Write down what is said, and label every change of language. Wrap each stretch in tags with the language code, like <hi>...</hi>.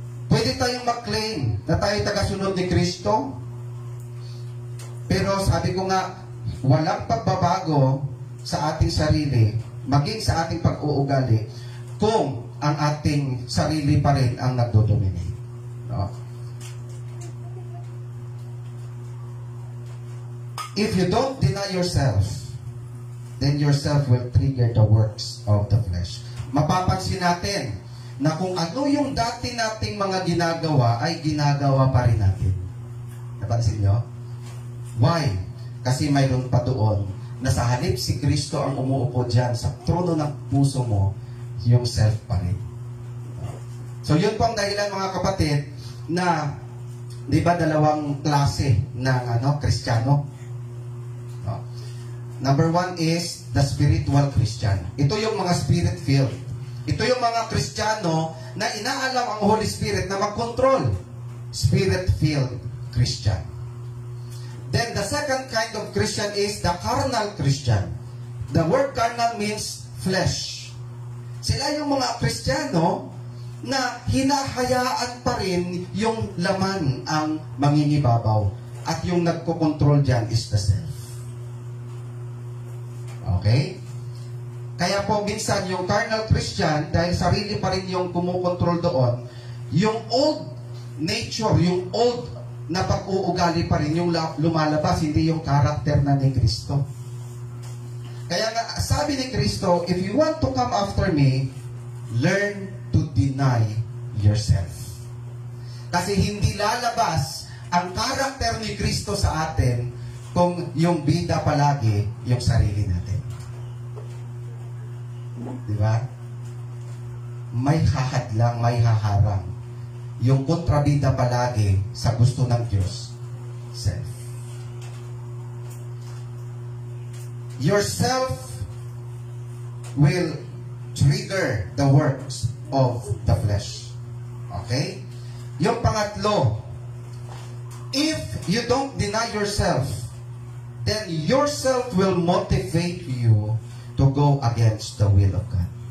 <tl>Pwede tayong mag-claim na tayo tagasunod ni Kristo, pero sabi ko nga, walang pagbabago sa ating sarili, maging sa ating pag-uugali, kung ang ating sarili pa rin ang nagdodominate. No?</tl> <en>If you don't deny yourself, then yourself will trigger the works of the flesh.</en> <tl>Mapapansin natin na kung ano yung dati nating mga ginagawa, ay ginagawa pa rin natin. Napansin nyo? Why? Kasi mayroon pa doon na sa halip si Kristo ang umuupo dyan sa trono ng puso mo, yung self pa rin. So yun po ang dahilan, mga kapatid, na di ba dalawang klase ng Kristiyano?</tl> <en>Number 1 is the spiritual Christian.</en> <tl>Ito yung mga spirit-filled. Ito yung mga Kristiyano na inaalam ang Holy Spirit na mag-control.</tl> <en>Spirit-filled Christian. Then the second kind of Christian is the carnal Christian. The word carnal means flesh.</en> <tl>Sila yung mga Kristiyano na hinahayaan pa rin yung laman ang mangingibabaw. At yung nagkokontrol dyan</tl> <en>is the self.</en> <tl>Okay? Kaya po minsan yung carnal Christian, dahil sarili pa rin yung kumukontrol doon, yung old nature, yung old na pag-uugali pa rin yung lumalabas, hindi yung karakter na ni Kristo. Kaya nga, sabi ni Kristo,</tl> <en>if you want to come after me, learn to deny yourself.</en> <tl>Kasi hindi lalabas ang karakter ni Kristo sa atin kung yung bida palagi yung sarili natin. Diba? May hahadlang, may haharang. Yung kontrabida palagi sa gusto ng Diyos, self.</tl> <en>Yourself will trigger the works of the flesh. Okay?</en> <tl>Yung pangatlo,</tl> <en>if you don't deny yourself, then yourself will motivate you to go against the will of God.</en>